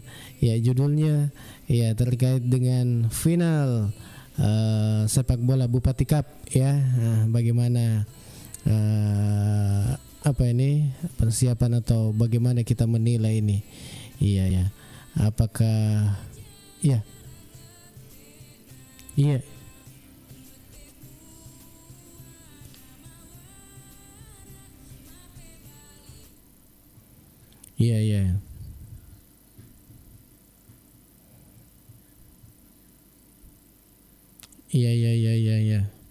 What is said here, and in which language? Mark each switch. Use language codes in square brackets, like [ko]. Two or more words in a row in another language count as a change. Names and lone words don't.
[id] Ya, judulnya ya terkait dengan final sepak bola Bupati Cup ya. Nah, bagaimana apa ini persiapan atau bagaimana kita menilai ini? Iya ya. Apakah ya? Iya. Iya, iya. Iya, iya, iya, iya, iya.